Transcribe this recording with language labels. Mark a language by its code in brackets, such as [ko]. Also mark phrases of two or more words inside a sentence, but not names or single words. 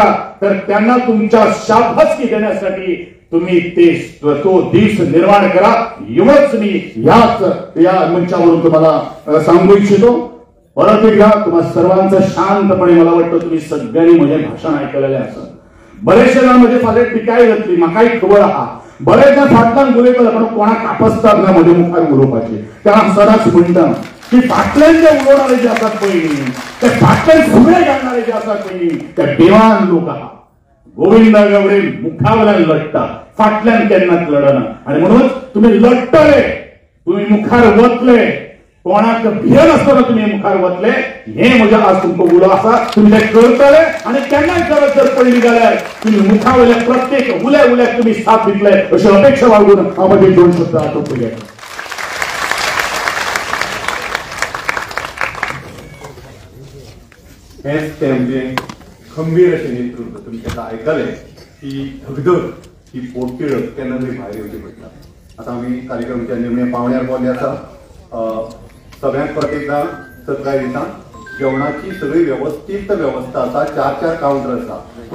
[mr] तर त्यांना तुमच्या शाबासकी देण्यासाठी तुम्ही तो दिवस निर्माण करा. एवढंच मी या मंचावरून तुम्हाला सांगू इच्छितो. परत एकदा तुम्हा सर्वांचं शांतपणे, मला वाटतं तुम्ही सगळ्यांनी माझे भाषण ऐकलेले असं. [kok] बरेचशे जण म्हणजे फाले टिकाय जातली, म्हाकाय खबर आहा. बरेच जण फाटल्यान उलयतले पण कोणाक कापसतात ना म्हजे मुखार उलोवपाची. त्या सदांच म्हणटा की फाटल्यान जे उलोवणारे जे आसात पळय, ते फाटल्यान फुडे घालणारे जे आसात पळय, ते बेवान लोक आहा. गोविंद गावडे मुखावयल्यान लढटा, फाटल्यान केन्नाच लढना. आणि म्हणून तुम्ही लढतले, तुम्ही मुखार वतले, कोणाक भिय नासतना तुम्ही मुखार वतले. हे म्हज्या आज तुमकां उलो आसा. तुम्ही ते करतले आणि केन्नाय गरज जर पडली जाल्यार तुम्ही मुखावयल्या प्रत्येक उल्याक तुम्ही साथ दितले अशी अपेक्षा बाळगून हांव म्हजे दोन शब्द आटोवपाक येता. [mr] हेच ते म्हणजे खंबीर असे नेतृत्व. तुम्ही त्याला ऐकले [kok] की धगधग ही पोटतिळ केन्ना तरी भायर येवची पडटा. आता आम्ही कार्यक्रमाच्या निमणे पावण्यार पावले आसा. सगळ्यांक परत एकदा सत्कार दिता. जेवणाची सगळी व्यवस्थित व्यवस्था आसा. 4 काउंटर आसा.